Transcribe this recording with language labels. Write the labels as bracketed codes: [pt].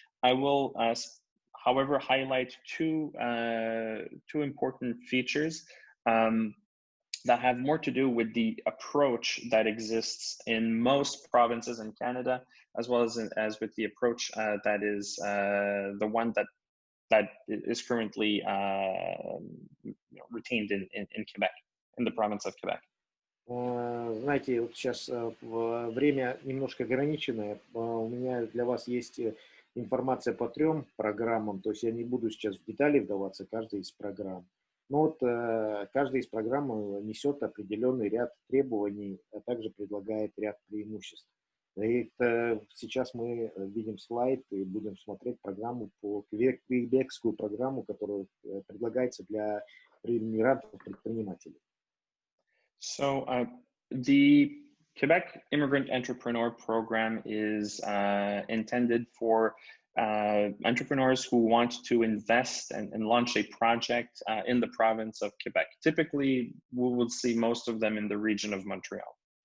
[en] I will, however, highlight two important features that have more to do with the approach that exists in most provinces in Canada, as well as with the approach that is the one that is currently retained in Quebec, in the province of Quebec. [ru] Знаете, вот сейчас время немножко ограниченное. У меня для вас есть информация по 3 программам, то есть я не буду сейчас в детали вдаваться каждой из программ. Но вот каждая из программ несет определенный ряд требований, а также предлагает ряд преимуществ. И сейчас мы видим слайд и будем смотреть программу квебекскую программу, которая предлагается для иммигрантов-предпринимателей. [en] So the Quebec Immigrant Entrepreneur Program is intended for entrepreneurs who want to invest and launch a project in the province of Quebec. Typically, we will see most of them in the region of Montreal.